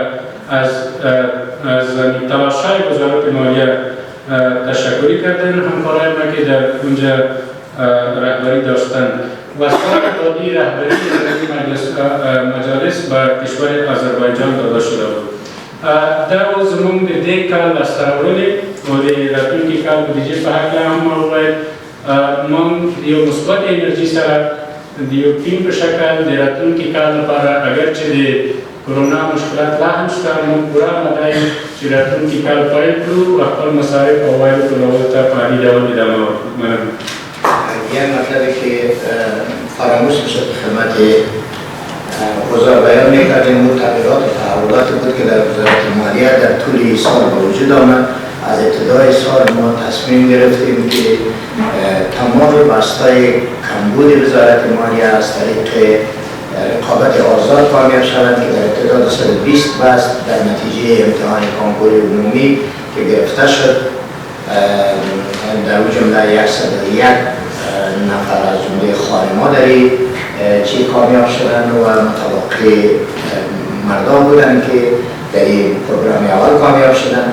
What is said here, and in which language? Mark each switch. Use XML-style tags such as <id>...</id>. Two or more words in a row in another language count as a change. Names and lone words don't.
<fa>از تلاش‌های وزارت مالیه تشکری کردن همکارای ما که در اونجا رهبری داشتند و سال بعدی رهبری مجالس به کشور آذربایجان داده شده بود.</fa> <ps>دا زمون د دې کال لاسته راوړنې او د راتلونکي کال بودیجې په هکله هم وویل موږ یو مثبت انرژي سره د یو ټیم په شکل د راتلونکي کال لپاره اگر چې د کرونا مشکلات لا هم شته موږ پوره آماده یو چې راتلونکي کال پیل کړو و خپل مصارف او عوایدو ټولولو ته په عالي ډول ادامه ورکړو.</ps> <fa>یک مطلبی که فراموش میشه به خدمت حضار بیان میکردیم اون تغییرات و تحولاتی بود که در وزارت مالیه در طول سال به وجود آمد. از ابتدای سال ما تصمیم گرفتیم که تمام بستای کمبود وزارت مالیه از طریق رقابت آزاد کامیاب شوند که در ابتدا 220 بست در نتیجه امتحان کنکور عمومی که گرفته شد در اون جمله 101 نفر از جمله خانمادری چی کامیاب شدن و متوقع مردان بودن که در این پروگرام اول کامیاب شدن.</fa>